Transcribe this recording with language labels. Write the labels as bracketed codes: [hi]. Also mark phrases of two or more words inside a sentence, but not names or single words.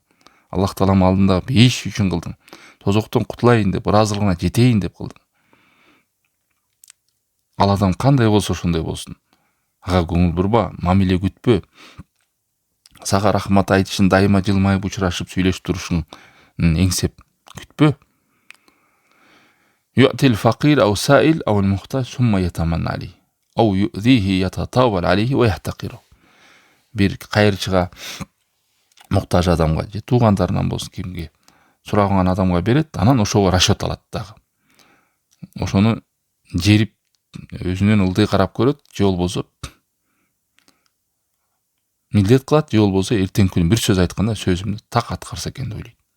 [ky] Аллах Таалам алдында бейиш үчүн кылдың. Тозоктон кутулайын деп, ыраазылыгына жетейин деп кылдың. Ал адам кандай болсо ошондой болсун. Ага көңүл бурба, мамиле күтпө. Сага рахмат айтышын дайыма жылмайып учурашып сүйлөшүп турушун эңсеп күтпө. [ar] يعطي فقير أو سائل أو محتاج ثم يتمنى عليه أو يؤذيه يتطاول عليه ويحتقره. [ky] Бир кайырчыга, муктаж адамга же туугандарынан болсун кимге сураган адамга берет, анан ошого расчет алат дагы. Ошону жерип өзүнөн ылдый карап көрөт, же болбосо милдет кылат, же болбосо эртең күнү бир сөз айтканда сөзүмдү так аткарса экен деп ойлойт.